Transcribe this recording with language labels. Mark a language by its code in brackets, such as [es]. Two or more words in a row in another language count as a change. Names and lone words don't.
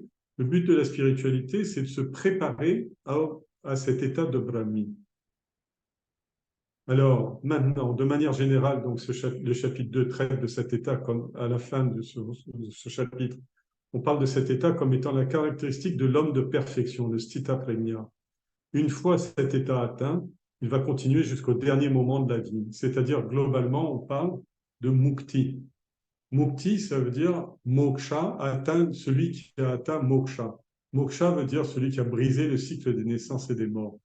[fr] Le but de la spiritualité, c'est de se préparer à cet état de Brahmi. Alors, maintenant, de manière générale, donc le chapitre 2 traite de cet état comme à la fin de ce chapitre. On parle de cet état comme étant la caractéristique de l'homme de perfection, le [sa] स्थित प्रज्ञ. [fr] Une fois cet état atteint, il va continuer jusqu'au dernier moment de la vie. C'est-à-dire, globalement, on parle de mukti. Mukti, ça veut dire moksha, celui qui a atteint moksha. Moksha veut dire celui qui a brisé le cycle des naissances et des morts.